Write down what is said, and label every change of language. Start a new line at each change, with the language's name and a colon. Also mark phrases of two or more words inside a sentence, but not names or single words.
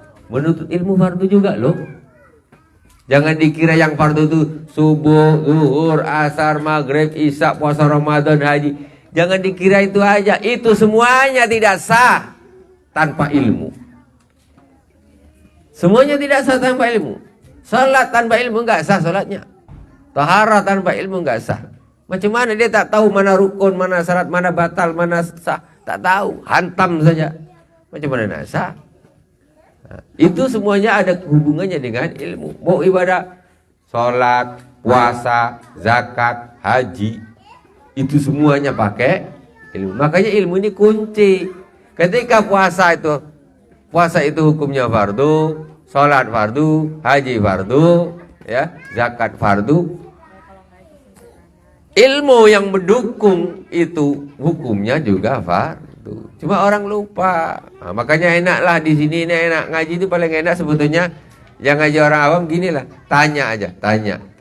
Indonesian: Menuntut ilmu fardu juga loh. Jangan dikira yang fardu itu subuh, zuhur, asar, maghrib, isya, puasa Ramadan, haji. Jangan dikira itu aja. Itu semuanya tidak sah tanpa ilmu. Semuanya tidak sah tanpa ilmu. Salat tanpa ilmu nggak sah salatnya. Taharah tanpa ilmu nggak sah.
Malay: Macam mana dia tak tahu mana rukun, mana syarat, mana batal, mana sah? Tak tahu, hantam saja. Macam mana nak sah?
Indonesian: Nah, itu semuanya ada hubungannya dengan ilmu. Mau ibadah, salat, puasa, zakat, haji, itu semuanya pakai ilmu. Makanya ilmu ini kunci. Ketika puasa itu hukumnya fardu, salat fardu, haji fardu, ya, zakat fardu. Ilmu yang mendukung itu hukumnya juga fardu. Cuma orang lupa. Nah, makanya enaklah di sini ini enak ngaji itu paling enak sebetulnya. Yang ngaji orang awam ginilah, tanya aja, tanya.